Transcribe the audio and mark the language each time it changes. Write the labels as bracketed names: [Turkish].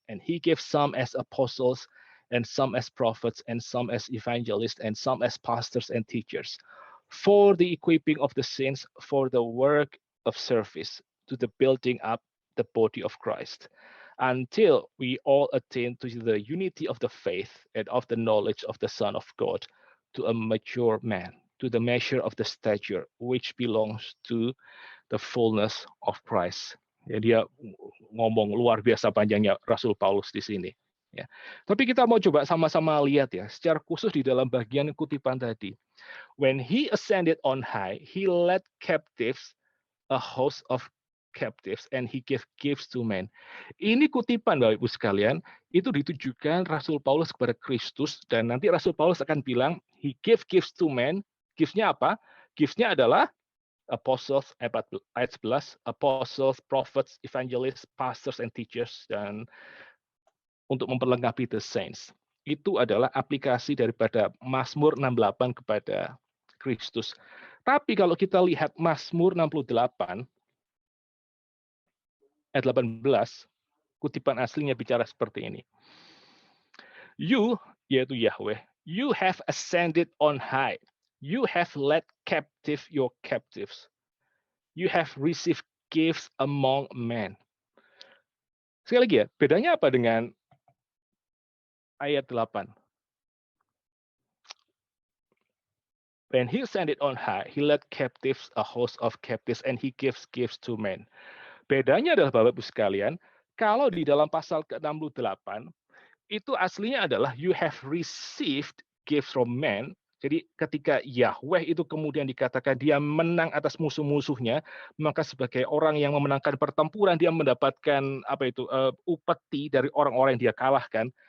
[English] And he gave some as apostles, and some as prophets, and some as evangelists, and some as pastors and teachers, for the equipping of the saints, for the work of service, to the building up the body of Christ, until we all attain to the unity of the faith and of the knowledge of the Son of God, to a mature man, to the measure of the stature which belongs to the fullness of Christ. [Indonesian] Ya, dia ngomong luar biasa panjangnya Rasul Paulus di sini. Ya. Tapi kita mau coba sama-sama lihat ya, secara khusus di dalam bagian kutipan tadi. [English] When he ascended on high, he led captives a host of captives and he gave gifts to men. [Indonesian] Ini kutipan Bapak Ibu sekalian, itu ditujukan Rasul Paulus kepada Kristus dan nanti Rasul Paulus akan bilang [English] he gave gifts to men. [Indonesian] Gifts-nya apa? Gifts-nya adalah apostles ayat 11, [English] apostles, prophets, evangelists, pastors and teachers [Indonesian] dan untuk memperlengkapi the saints. Itu adalah aplikasi daripada Mazmur 68 kepada Kristus. Tapi kalau kita lihat Mazmur 68 ayat 18, kutipan aslinya bicara seperti ini. [English] You, [Indonesian] yaitu [English] Yahweh, you have ascended on high. You have led captive your captives. You have received gifts among men. [Indonesian] Sekali lagi ya, bedanya apa dengan ayat 8? [English] When he ascended on high, he led captives a host of captives and he gives gifts to men. [Indonesian] Bedanya adalah Bapak Ibu sekalian, kalau di dalam pasal ke-68 itu aslinya adalah [English] you have received gifts from men. [Indonesian] Jadi ketika Yahweh itu kemudian dikatakan dia menang atas musuh-musuhnya, maka sebagai orang yang memenangkan pertempuran dia mendapatkan upeti dari orang-orang yang dia kalahkan.